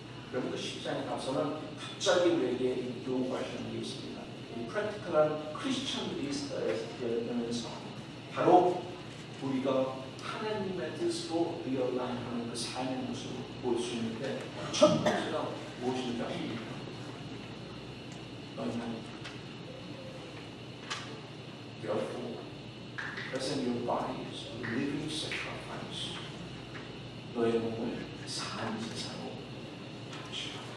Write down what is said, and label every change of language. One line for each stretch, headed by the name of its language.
Korean: 그러면 그 10장에 가서는 갑자기 우리에게 요구하시는 게 있습니다. 이 프랙티컬한 크리스천들이 되면서 바로 우리가 하나님의 뜻으로 리얼라인하는 그 삶의 모습을 볼 수 있는데 첫 번째가 무엇인지 아십니까? 너희는
English: Therefore, present your bodies a living sacrifice.
Korean: 너의 몸을 산제사로 바치라.